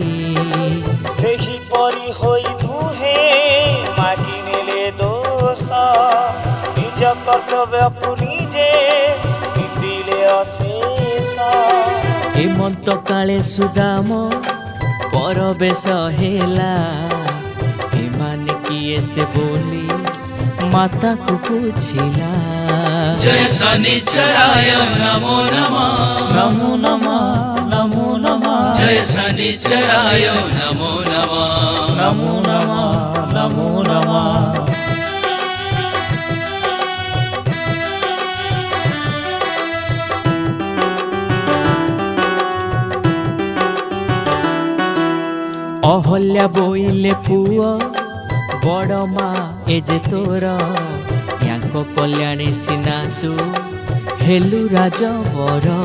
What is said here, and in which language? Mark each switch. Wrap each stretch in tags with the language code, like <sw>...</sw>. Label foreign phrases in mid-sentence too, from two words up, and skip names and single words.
<or>ସେହିପରି ହୋଇ ଦୁହେଁ ମାଗି ନେଲେ ଦୋଷ ନିଜ କର୍ତ୍ତବ୍ୟକୁ ନିଜେ ନିନ୍ଦିଲେ ଅଶେଷ। ହେମନ୍ତ କାଳେ ସୁଦାମ ପରବେଶ ହେଲା ଏମାନେ କିଏ ସେ ବୋଲି ମାତାକୁ ବୁଝିଲା।</or> <sa>जय शनिश्चराय नमो नमः ନମୋ ନମଃ ନମୋ ନମଃ जय शनिश्चराय नमो नमः ନମୋ ନମଃ ନମୋ ନମଃ।</sa> <or>ଅହଲ୍ୟା ବୋଇଲେ ପୁଅ ବଡ଼ ମା ଏ ଯେ ତୋର ୟାଙ୍କ କଲ୍ୟାଣୀ ସିନା ତୁ ହେଲୁ ରାଜବର।</or>